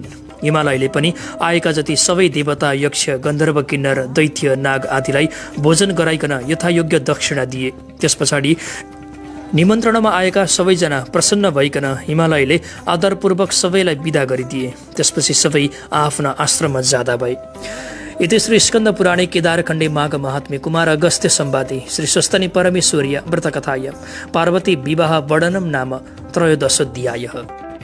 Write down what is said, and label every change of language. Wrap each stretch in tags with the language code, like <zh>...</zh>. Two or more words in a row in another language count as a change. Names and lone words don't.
<ne>हिमालयले पनि आएका जति सबै देवता यक्ष गन्धर्व किन्नर दैत्य नाग आदिलाई भोजन गराइकन यथायोग्य दक्षिणा दिए। त्यस पछाडि निमन्त्रणामा आएका सबैजना प्रसन्न भइकन हिमालयले आदरपूर्वक सबैलाई विदा गरिदिए। त्यसपछि सबै आफ्ना आश्रममा जाँदा भए।</ne> <sa>इति श्री स्कन्द पुराणे केदारखण्डे माघ महात्म्ये कुमार अगस्त्य संवादे श्री स्वस्तनि परमेश्वर्य व्रतकथायां पार्वती विवाह वर्णनम नाम त्रयोदशोऽध्यायः।</sa>